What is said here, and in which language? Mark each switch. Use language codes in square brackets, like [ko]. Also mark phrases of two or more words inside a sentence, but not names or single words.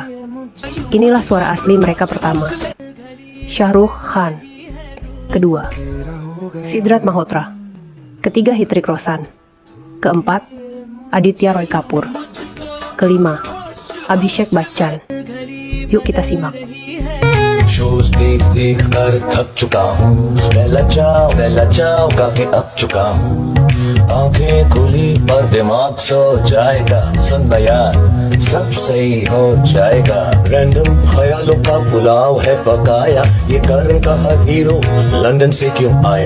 [id] Inilah suara asli mereka pertama. Shah Rukh Khan. Kedua, Sidharth Malhotra. Ketiga, Hrithik Roshan. Keempat, Aditya Roy Kapoor. Kelima, Abhishek Bachchan. Yuk kita simak. [hi] शोज देख देख कर थक चुका हूँ, मैं लचाओ के अब चुका हूँ। आंखें खुली पर दिमाग सो जाएगा, सुन ना यार सब सही हो जाएगा। रैंडम ख्यालों का पुलाव है पकाया, ये करण का हर हीरो लंदन से क्यों आया।